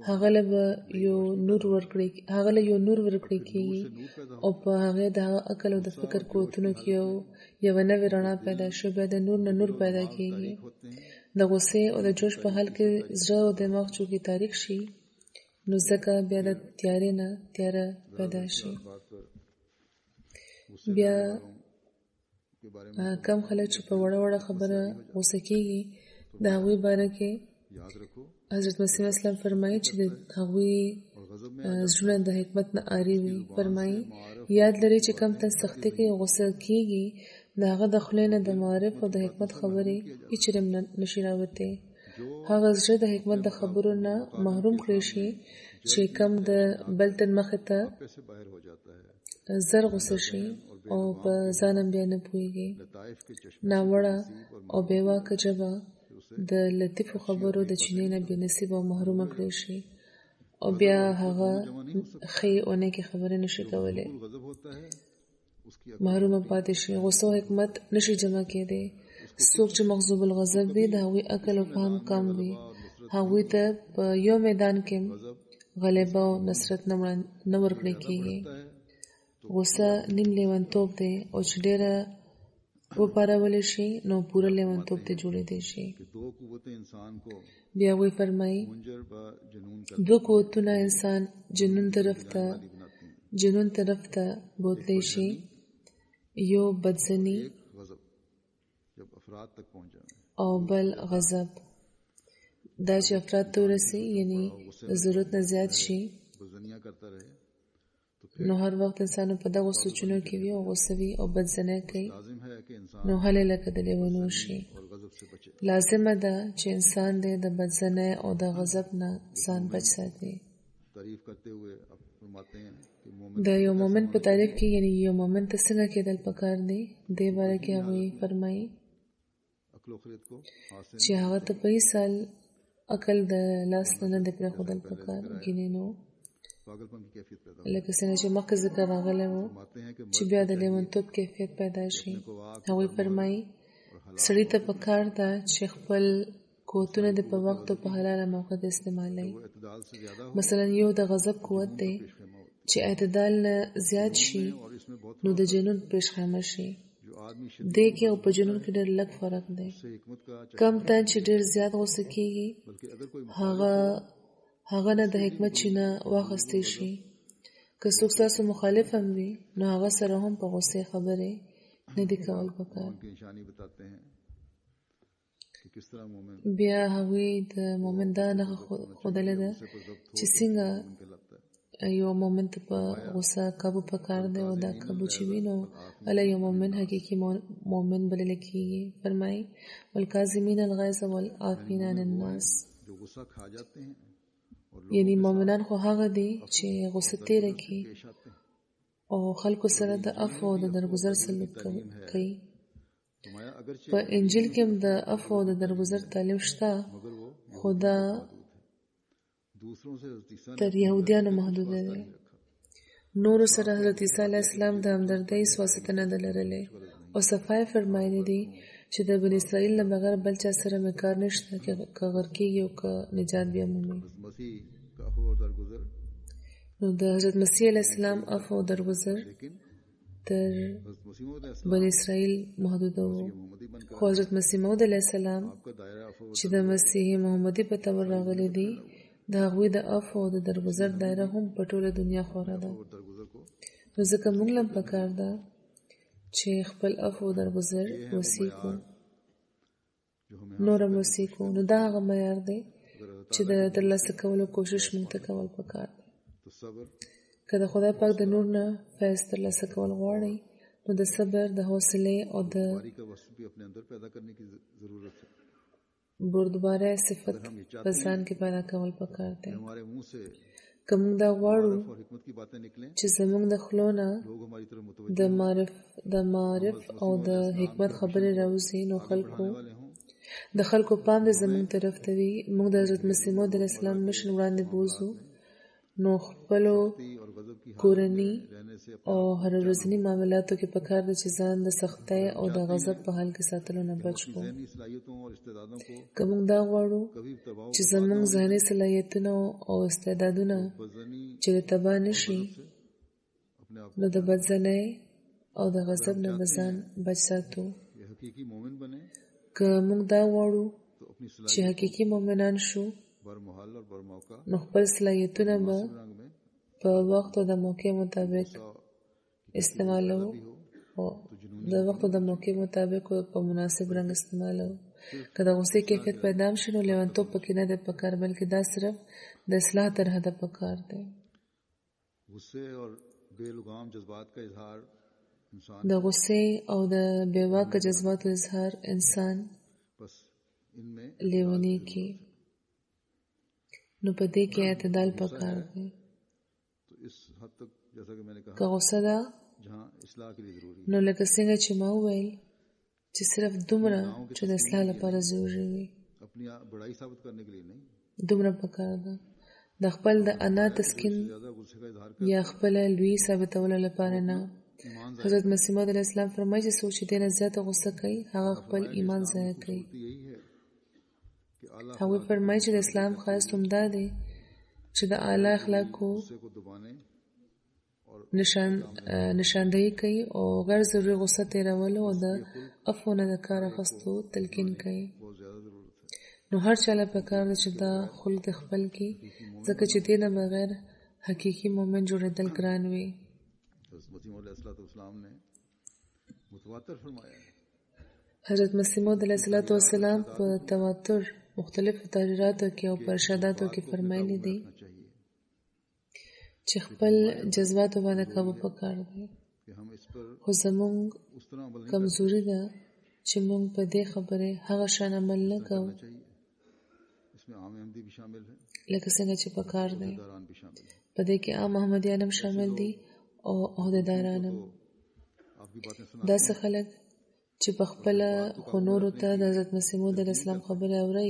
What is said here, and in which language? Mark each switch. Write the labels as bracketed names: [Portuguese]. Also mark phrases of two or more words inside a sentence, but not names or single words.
[Pashto] هغه له به یو نور ورکړی کېږي او په هغې د هغه عقل او د فکر قوتونو کې یوه نوې رڼا پیدا شي، بیا د نور نه نور پیدا کېږي. [Urdu] ہوتے ہیں. [Pashto] د غصې او د جوش په حال کې زړه او دماغ چونکې تاریک شي نو ځکه بیا د تیارې نه تیاره پیدا شي. [Urdu] بات پر [Pashto] بیا [Urdu] کے بارے میں [Pashto] کم خلک چې په وړه وړه خبره غوسه کېږي د هغوی باره کې [Urdu] یاد رکھو [Pashto] حضرت مسیح اسلام فرمایي چې د هغوی [Urdu] اور غضب میں [Pashto] زړونه د حکمت نه عاري وي. فرمایي یاد لري چې کم تن سختي کوي او غوسه کېږي د هغه د خولې نه د معارف او د حکمت خبرې هېڅ چېرې نشي راوتې. هغه زړه د حکمت د خبرو نه محروم کړی شي چې کم د بل تن مخې ته [Urdu] سے باہر ہو جاتا ہے. [Pashto] زر غوسه شي او په ځان هم بیا نه پوهېږي. [Urdu] لطائف کے چشمے [Pashto] ناوړه او بېواکه ژبه د لطیفو خبرو د چینې نه بې نصیب او محرومه کړی شي او بیا هغه ښې او نیکې خبرې نشي کولی، [Urdu] غضب ہوتا ہے اس کی [Pashto] محرومه پاتې شي. غوسه او حکمت نشي جمع کېدی. څوک چې مغضوب الغضب وي د هغوی عقل او فهم کم وي هغوی ته په یو میدان کې [Urdu] غضب [Pashto] غلبه او نصرت نه ورکړل کېږي. [Urdu] بڑھتا ہے [Pashto] غوسه نیم لیونتوب دی او چې ډېره وپارولی شي نو پوره لیونتوب ته جوړېدی شي. [Urdu] کہ دو قوتیں انسان کو [Pashto] بیا هغوی فرمایي [Urdu] منجر با جنون کر [Pashto] دوه قوتونه انسان جنون طرف ته [Urdu] بناتی ہیں. [Pashto] بوتلی شي. یو بدزني [Urdu] ایک غضب جب افراد تک پہنچ جائے [Pashto] او بل غضب دا چې افراد ته ورسي یعنی ضرورت نه زیات شي [Urdu] بزنیاں کرتا رہے [Pashto] نو هر وخت انسان په دغه سوچونو کې وي او غوسه وي او بدزنه کوي [Urdu] لازم ہے کہ انسان [Pashto] نو هلې لکه د لیونو شي. [Urdu] اور غضب سے بچے. [Pashto] لازمه ده چې انسان دې د بدزنه او د غضب نه ځان بچ ساتي. [Urdu] تعریف کرتے ہوئے اب فرماتے ہیں کہ مومن [Pashto] د یو مومن په تعریف کې یعنی یو مومن ته څنګه کېدل پکار دی دې باره کې هغوی فرمایي [Urdu] عقل و خرد کو حاصل [Pashto] چې هغه ته په هیڅ حال عقل د لاس نه دی پرېښودل پکار ګینې نو [Urdu] پاگلپن کی کیفیت پیدا [Pashto] لکه څنګه چې مخکې ذکر راغلی و [Urdu] فرماتے ہیں کہ [Pashto] چې بیا د لیونتوب کیفیت پیدا شي. هغوی فرمایي سړي ته پکار ده چې خپل قوتونه د په وخت او په حلاله موقع د استعمالوي. [Urdu] وہ اعتدال سے زیادہ ہو [Pashto] مثلا یو د غضب قوت دی چې اعتدال نه زیات شي [Urdu] اور اس میں بہت [Pashto] نو د جنون پیشخیمه شي. [Urdu] جو آدمی [Pashto] دې کې او په جنون کې ډېر لږ فرق دی. [Urdu] سے حکمت کا [Pashto] کم تن چې ډېر زیات غوسه کېږي [Urdu] بلکہ اگر کوئی [Pashto] هغه نه د حکمت چینه واخیستی شي. که څوک ستاسو مخالف هم وي نو هغه سره هم په غوسې خبرې نه دي کول پکار. [Urdu] ان کی نشانی بتاتے ہیں کہ کس طرح مومن [Pashto] بیا هغوی د مومن دا نښه ښودلې ده چې څنګه [Urdu] کہلاتا ہے. [Pashto] یو مومن ته په غوسه قابو پکار دی او دا قابو چې وي نو هله یو مومن حقیقي مومن بلل کېږي. فرمایي [Arabic] والکاظمین الغیظ والعافین عن الناس [Urdu] جو غصہ کھا جاتے ہیں اور [Pashto] یعنی مومنان خو هغه دي چې غوسه تیره کړي [Urdu] پیش آتے ہیں. [Pashto] او خلکو سره د عفو او د درگذر سلوک کوي. [Urdu] فرمایا اگرچہ [Pashto] په انجیل کې هم د عفو او د درگذر تعلیم شته [Urdu] مگر وہ [Pashto] خو دا [Urdu] دوسروں سے حضرت عیسیٰ نے [Pashto] تر یهودیانو محدوده دی. نورو سره حضرت عیسی علیه السلام د همدردۍ واسطه نه ده لرلې او صفای فرمایلی دي چې د بني اسرائیل نه بغیر بل چا سره مې کار نشته که غر کېږي او که نجات بیا مومي. [Urdu] حضرت مسیح کا عفو اور درگزر [Pashto] نو د حضرت مسیح علیه السلام عفو او درگذر [Urdu] لیکن [Pashto] تر [Urdu] حضرت مسیح موعود علیہ السلام [Pashto] بني اسرائیل محدوده وو. [Urdu] محمدی بن کر [Pashto] خو حضرت مسیح موعود علیه السلام [Urdu] آپ کا دائرہ عفو [Pashto] چې د مسیح محمدي په تور راغلي دي د هغوی د عفو او د درگذر دایره هم په ټوله دنیا خوره ده. [Urdu] اور درگزر کو [Pashto] نو ځکه موږ هم پکار ده چې خپل عفو او درگذر وسیکو [Urdu] جو ہمیں [Pashto] نور هم وسیکو. نو دا هغه معیار دی چې د ترلاسه کولو کوشش موږ ته کول پکار دی. [Urdu] تو صبر [Pashto] که د خدای پاک د نور نه فیض ترلاسه کول غواړئ نو د صبر د حوصلې او د [Urdu] باری کا وصف بھی اپنے اندر پیدا کرنے کی ضرورت ہے. [Pashto] بردباره صفت په ځان کې پیدا کول پکار دی. [Urdu] ہمارے منہ سے [Pashto] که موږ دا غواړو [Urdu] اور حکمت کی باتیں نکلیں [Pashto] چې زموږ د خولو نه [Urdu] لوگ ہماری طرف [Pashto] د معرف او د حکمت خبرې راوځي نو [Urdu] متوجہ والے ہوں [Pashto] د خلکو پام د زموږ طرف ته وي. موږ د حضرت مسیح موعود علیه السلام مشن وړاندې بوزو نو خپلو [Urdu] اور غضب کی [Pashto] کورني [Urdu] رہنے سے [Pashto] او هر ورځني معاملاتو کې پکار ده چې ځان د سختۍ او د غضب په حال کې ساتلو نه بچ کړو. [Urdu] ذہنی صلاحیتوں اور استعدادوں کو [Pashto] که موږ دا غواړو [Urdu] کبھی تباہ [Pashto] چې زموږ ذهني صلاحیتونه او استعدادونه [Urdu] بزنی [Pashto] چې تباه نشي [Urdu] اپنے آپ [Pashto] نو د بدزنۍ او د غضب نه به ځان بچ ساتو. [Urdu] یہ حقیقی مومن بنے [Pashto] که موږ دا غواړو [Urdu] تو اپنی [Pashto] چې [Urdu] صلاحیت [Pashto] حقیقي مومنان شو [Urdu] برمحل اور برموقع [Pashto] نو خپل صلاحیتونه به [Urdu] رنگ میں [Pashto] په وخت او د موقع مطابق استعمالو او د وخت او د موقع مطابق په مناسب رنګ استعمالو. که د غصې کیفیت پیدا شي نو لیونتوب پکې نه دی پکار بلکې دا صرف د اصلاح تر حده پکار دی. [Urdu] غصے اور بے لگام جذبات کا اظہار انسان [Pashto] د غصې او د بې واکه جذباتو اظهار انسان [Urdu] بس ان میں [Pashto] لیونی کی نو په دې کې اعتدال پکار دی. [Urdu] تو اس حد تک جیسا کہ میں نے [Pashto] که [Urdu] کہا [Pashto] غصه ده [Urdu] جہاں اصلاح کے لیے ضروری ہے [Pashto] نو لکه څنګه چې ما وویل چې صرف دومره چې د اصلاح لپاره ضروري وي [Urdu] اپنی بڑائی ثابت کرنے کے لیے نہیں [Pashto] دومره پکار ده. د خپل د انا تسکین [Urdu] زیادہ غصے کا اظہار [Pashto] یا خپل لوی ثابتولو لپاره نه. [Urdu] ایمان [Pashto] حضرت مسیح موعود علیه السلام فرمایي چې څوک چې دې نه زیاته غصه کوي هغه خپل ایمان ضایع کوي. [Urdu] یہی ہے کہ [Pashto] هغوی فرمایي چې د اسلام ښایست همدا دی چې د اعلی اخلاقو [Urdu] غصے کو دبانے اور [Pashto] نشاندهي کوي او غیر ضروري غصه تیرولو او د عفو نه د کار اخیستو تلقین کوي. [Urdu] بہت زیادہ ضرورت ہے. [Pashto] نو هر چاله پکار ده چې دا خلق خپل کړي ځکه چې دې نه بغیر حقیقي مومن جوړېدل ګران وي. [Urdu] مسیح موعود علیہ السلام نے متواتر فرمایا ہے [Pashto] حضرت مسیح موعود علیه السلام په تواتر مختلفو تحریراتو کې او په ارشاداتو کې فرمایلی دي [Urdu] चाहिए [Pashto] چې خپل جذباتو باندې قابو پکار دی. [Urdu] کہ ہم اس پر [Pashto] خو زموږ [Urdu] اس طرح عمل نہیں [Pashto] کمزوري ده چې موږ په دې خبره هغه شان عمل نه کوو [Urdu] کرنا چاہیے. اس میں عام احمدی بھی شامل ہے, [Pashto] لکه څنګه چې پکار دی. [Urdu] داران بھی شامل ہے. [Pashto] په दې کې عام محمدیان هم شامل دي او عہدیداران هم. [Urdu] آپ کی باتیں سنا [Pashto] داسې خلک چې په خپله خو نورو ته د حضرت مسیح موعود علیه السلام خبرې اوري